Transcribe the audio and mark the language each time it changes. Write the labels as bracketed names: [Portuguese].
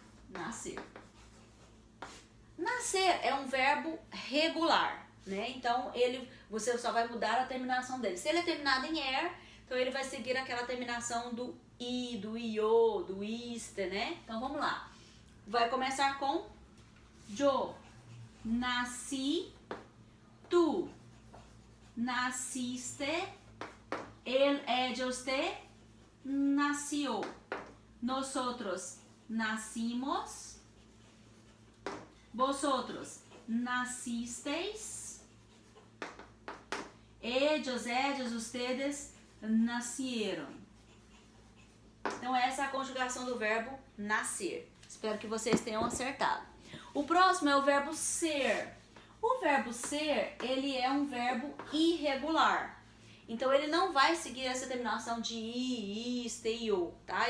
[Portuguese] Nascer. Nascer é um verbo regular, né? Então você só vai mudar a terminação dele. Se ele é terminado em er, então ele vai seguir aquela terminação do i, do io, do iste, né? Então vamos lá. [Spanish] Vai começar com yo nací, tú naciste, ella, usted nació, nosotros nacimos, vosotros nacisteis, ellos, ellas, ustedes nacieron. [Portuguese] Então essa é a conjugação do verbo nascer. Espero que vocês tenham acertado. O próximo é o verbo ser. O verbo ser, ele é um verbo irregular. Então ele não vai seguir essa terminação de i, iste, io, tá?